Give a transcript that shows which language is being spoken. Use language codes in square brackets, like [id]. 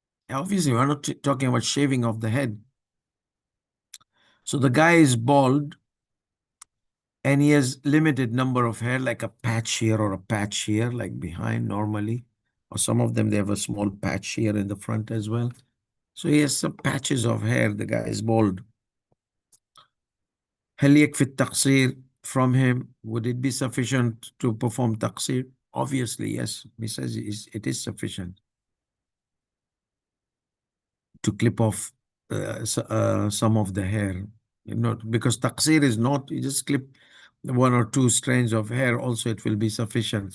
[en] Obviously, we're not talking about shaving off the head. So the guy is bald and he has limited number of hair, like a patch here or a patch here, like behind normally. Or some of them, they have a small patch here in the front as well. So he has some patches of hair. The guy is bald. [ar] هل يكفي التقصير [en] from him? Would it be sufficient to perform taqseer? Obviously, yes. He says it is sufficient to clip off some of the hair. Because taqseer is not, you just clip one or two strands of hair, also it will be sufficient.